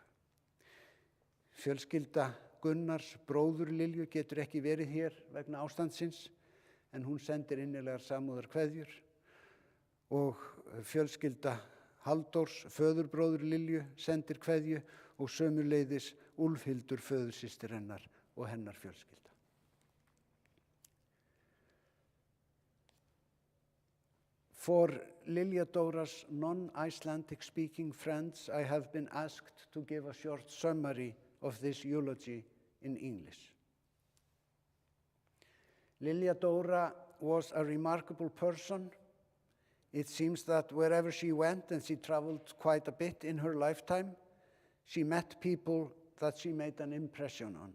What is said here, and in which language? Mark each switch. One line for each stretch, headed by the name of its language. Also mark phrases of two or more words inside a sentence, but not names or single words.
Icelandic: Fjölskylda Gunnars, bróður Lilju, getur ekki verið hér vegna ástandsins, en hún sendir innilegar samúðarkveðjur og fjölskylda Halldórs, föðurbróður Lilju, sendir kveðju og sömuleiðis Úlfhildur, föðursystir hennar og hennar fjölskylda.
English: For Lilja Dóra's non-Icelandic speaking friends, I have been asked to give a short summary of this eulogy in English. Lilja Dóra was a remarkable person. It seems that wherever she went, and she traveled quite a bit in her lifetime, she met people that she made an impression on.